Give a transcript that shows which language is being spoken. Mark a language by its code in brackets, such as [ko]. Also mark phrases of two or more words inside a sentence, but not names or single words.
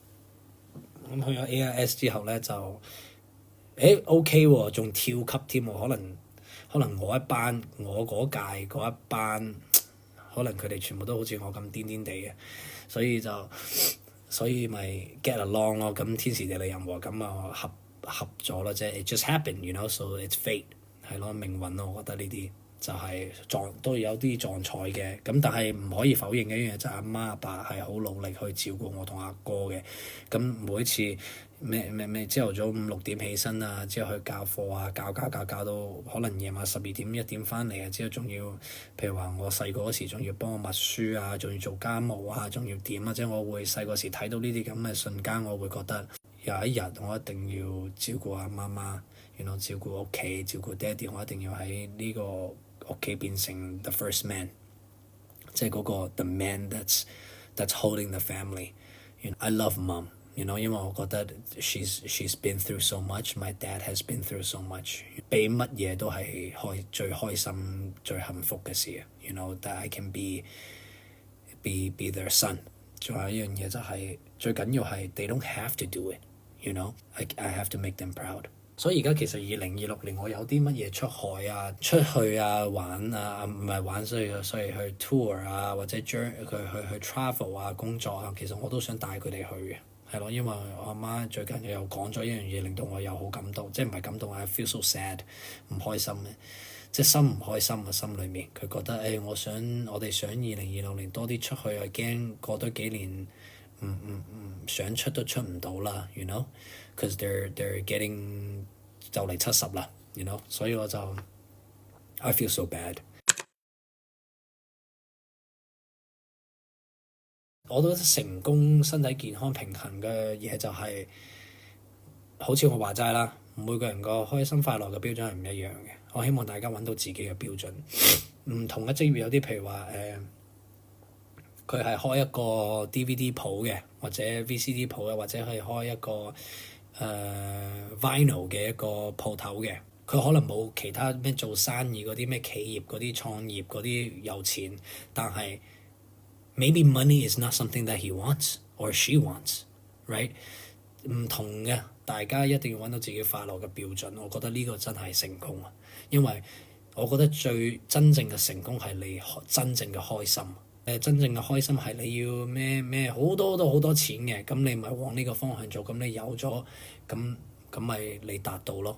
[yue] 咁去咗 AIS 之後咧就OK 喎，仲跳級添喎，可能我嗰屆嗰一班，可能佢哋全部都好似我咁癲癲地嘅，所以就所以咪 [en] get along [yue] 咯。咁天時地利人和咁啊合咗咯，即係 [en] it just happened，you know，so it's fate [yue] 係咯，命運咯。我覺得呢啲就係都有啲撞彩嘅。咁但係唔可以否認嘅一樣嘢就係阿媽阿爸係好努力去照顧我同阿哥嘅。咁每一次咩朝頭早5、6點起身啊，之後去教課啊，教到可能夜晚12點1點翻嚟啊，之後仲要譬如話我細個嗰時仲要幫我默書啊，仲要做家務啊，仲要點啊，即係我會細個時睇到呢啲咁嘅瞬間，我會覺得有一日我一定要照顧阿媽媽，照顧屋企，照顧爹哋，我一定要喺呢個屋企變成 [en] the first man， [yue] 即係嗰個 [en] the man that's holding the family。I love mom。 [yue] 因為我覺得 [en] she's been through so much, my dad has been through so much， [yue] 比乜嘢都係最開心、最幸福嘅事。 [en] that I can be their son。 [yue] 仲有一樣嘢就係最緊要係 [en] they don't have to do it，I have to make them proud。 [yue] 所以而家其實2026年我有啲乜嘢出去啊玩啊，唔係玩，所以去 tour 啊，或者將佢去 travel 啊，工作啊，其實我都想帶佢哋去嘅。係咯，因為我阿媽最近又講咗一樣嘢，令到我又好感動，即係唔係感動啊？ [en] I feel so sad， [yue] 唔開心嘅，即係心唔開心啊！心裏面佢覺得我哋想2026年多啲出去啊，驚過多幾年唔想出都出唔到啦 ， [en] cause they're getting [yue] 就嚟70啦所以我就 [en] I feel so bad。 [yue] 我覺得成功、身體健康、平衡嘅嘢就係、好似我話齋啦，每個人個開心快樂嘅標準係唔一樣嘅。我希望大家揾到自己嘅標準。唔同嘅職業有啲譬如話佢係開一個 DVD 鋪嘅，或者 VCD 鋪嘅，或者係開一個vinyl 嘅一個鋪頭嘅。佢可能冇其他咩做生意嗰啲咩企業嗰啲創業嗰啲有錢，但係 [en] Maybe money is not something that he wants or she wants, right？ [yue] 唔同嘅，大家一定要揾到自己快樂嘅標準。我覺得呢個真係成功啊，因為我覺得真正嘅成功係你真正嘅開心。真正嘅開心係你要咩好多錢嘅，咁你咪往呢個方向做，咁你有咗，咁咪你達到咯。